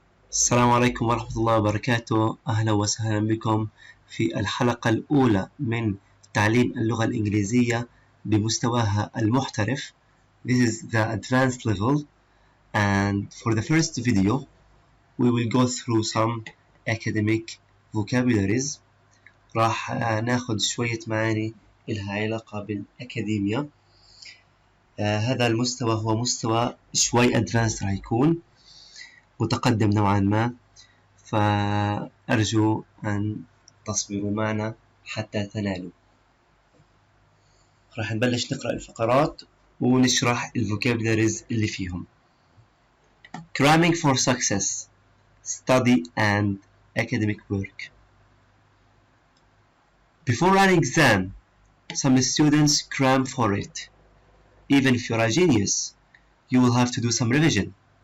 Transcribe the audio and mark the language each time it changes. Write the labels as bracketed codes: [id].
[ar] السلام عليكم ورحمة الله وبركاته. أهلا وسهلا بكم في الحلقة الأولى من تعليم اللغة الإنجليزية بمستواها المحترف. [en] This is the advanced level, and for the first video we will go through some academic vocabularies. [ar] راح ناخد شوية معاني إلها علاقة بالأكاديمية. هذا المستوى هو مستوى شوي advanced، راح يكون متقدم نوعا ما، فأرجو أن تصبروا معنا حتى تنالوا. راح نبلش نقرأ الفقرات ونشرح الفوكابولاريز اللي فيهم. [en] Cramming for success: study and academic work. Before an exam, some students cram for it. Even if you're a genius, you will have to do some revision.